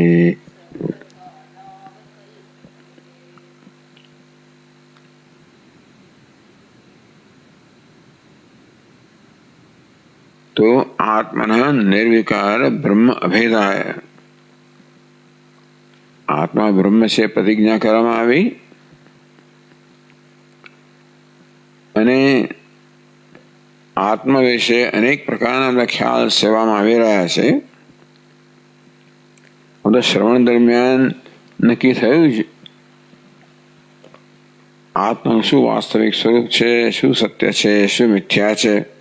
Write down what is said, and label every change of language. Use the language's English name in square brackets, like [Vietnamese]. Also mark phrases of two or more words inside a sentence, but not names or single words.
[Gujarati] તો આત્મના નિર્વિકાર બ્રહ્મ અભેદાય આત્મા બ્રહ્મ સે પ્રતિજ્ઞા કરવામાં આવી અને આત્મા વિશે અનેક પ્રકારના ખ્યાલ સેવામાં આવી રહ્યા છે. તો શ્રવણ દરમિયાન નક્કી થયું છે આત્માનું શું વાસ્તવિક સ્વરૂપ છે, શું સત્ય છે, શું મિથ્યા છે.